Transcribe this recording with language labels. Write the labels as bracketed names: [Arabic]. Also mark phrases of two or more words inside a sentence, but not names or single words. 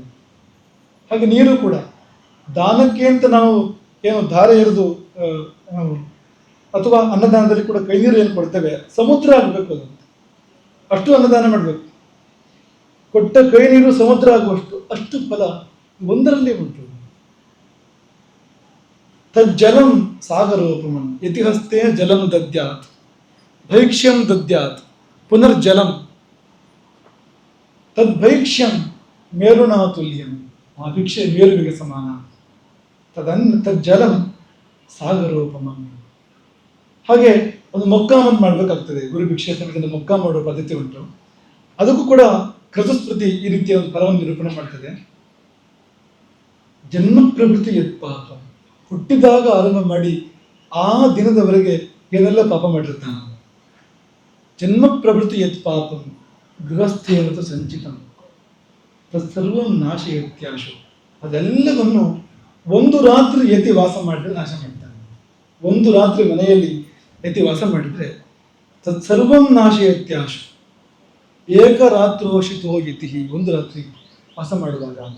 [Kannada] ಹಾಗೆ ನೀರು ಕೂಡ ದಾನಕ್ಕೆ ಅಂತ ನಾವು ಏನು ಧಾರೆ ಎರೆದು ಅಥವಾ ಅನ್ನದಾನದಲ್ಲಿ ಕೂಡ ಕೈ ನೀರು ಏನು ಕೊಡ್ತೇವೆ, ಸಮುದ್ರ ಆಗಬೇಕು, ಅದು ಅಷ್ಟು ಅನ್ನದಾನ ಮಾಡಬೇಕು. ಕೊಟ್ಟ ಕೈ ನೀರು ಸಮುದ್ರ ಆಗುವಷ್ಟು ಅಷ್ಟು ಫಲ ಒಂದರಲ್ಲೇ ಉಂಟು. [Sanskrit] ತಜ್ಜಲಂ ಸಾಗರೋಪಮಂ ಯತಿಹಸ್ತೆ ಜಲಂ ದದ್ಯಾತ್ ಭೈಕ್ಷ್ಯಂ ದದ್ಯಾತ್ ಪುನರ್ಜಲಂ ತದ್ಭೈಕ್ಷ್ಯಂ ಮೇರುಣಾತುಲ್ಯಂ. [Kannada] ಆ ಭಿಕ್ಷೆ ಮೇರುವಿಗೆ ಸಮಾನ. [Sanskrit] ತಜ್ಜಲಂ ಸಾಗರೋಪಮಂ. [Kannada] ಹಾಗೆ ಒಂದು ಮೊಕ್ಕಾಮಂತ ಮಾಡಬೇಕಾಗ್ತದೆ. ಗುರು ಭಿಕ್ಷೆ ಸಮಯದಲ್ಲಿ ಮೊಕ್ಕ ಮಾಡುವ ಪದ್ಧತಿ ಉಂಟು. ಅದಕ್ಕೂ ಕೂಡ ಕೃತಸ್ಮೃತಿ ಈ ರೀತಿಯ ಒಂದು ಫಲವನ್ನು ನಿರೂಪಣೆ ಮಾಡ್ತದೆ. [Sanskrit] ಜನ್ಮ ಪ್ರವೃತ್ತಿ ಯತ್ಪಾಪ, [Kannada] ಹುಟ್ಟಿದಾಗ ಆರಂಭ ಮಾಡಿ ಆ ದಿನದವರೆಗೆ ಏನೆಲ್ಲ ಪಾಪ ಮಾಡಿರ್ತಾನೆ. [Sanskrit] ಜನ್ಮ ಪ್ರವೃತ್ತಿ ಯತ್ ಪಾಪಂ ಗೃಹಸ್ಥೇನ ಸಂಚಿತಂ ತತ್ಸರ್ವಂ ನಾಶಯತ್ಯಾಶು. [Kannada] ಅದೆಲ್ಲವನ್ನು ಒಂದು ರಾತ್ರಿ ಯತಿ ವಾಸ ಮಾಡಿದ್ರೆ ನಾಶ ಮಾಡ್ತಾನೆ. ಒಂದು ರಾತ್ರಿ ಮನೆಯಲ್ಲಿ ಯತಿ ವಾಸ ಮಾಡಿದ್ರೆ [Sanskrit] ತತ್ಸರ್ವಂ ನಾಶಯತ್ಯಾಶು. ಏಕರಾತ್ರೋಷಿತೋ ಯತಿ, [Kannada] ಒಂದು ರಾತ್ರಿ ವಾಸ ಮಾಡುವಾಗ ಅಂತ.